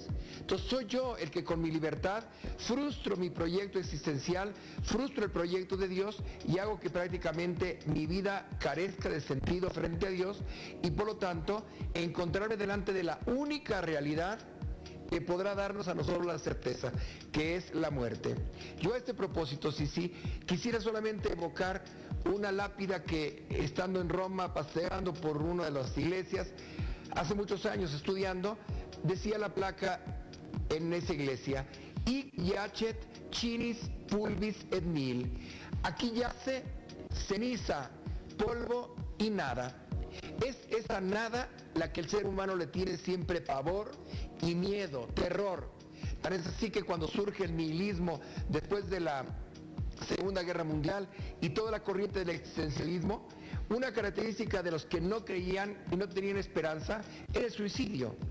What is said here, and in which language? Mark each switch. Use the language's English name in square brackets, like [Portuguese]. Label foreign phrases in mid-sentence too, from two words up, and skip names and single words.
[Spanish] Entonces soy yo el que con mi libertad frustro mi proyecto existencial, frustro el proyecto de Dios y hago que prácticamente mi vida carezca de sentido frente a Dios y por lo tanto encontrarme delante de la única realidad que podrá darnos a nosotros la certeza, que es la muerte. Yo a este propósito, sí, quisiera solamente evocar una lápida que, estando en Roma, paseando por una de las iglesias, hace muchos años estudiando, decía la placa en esa iglesia: [Latin] Hic yacet cinis pulvis et nil. [Spanish] Aquí yace ceniza, polvo y nada. Es esa nada la que el ser humano le tiene siempre pavor y miedo, terror. Tan es así que cuando surge el nihilismo después de la Segunda Guerra Mundial y toda la corriente del existencialismo, una característica de los que no creían y no tenían esperanza era el suicidio.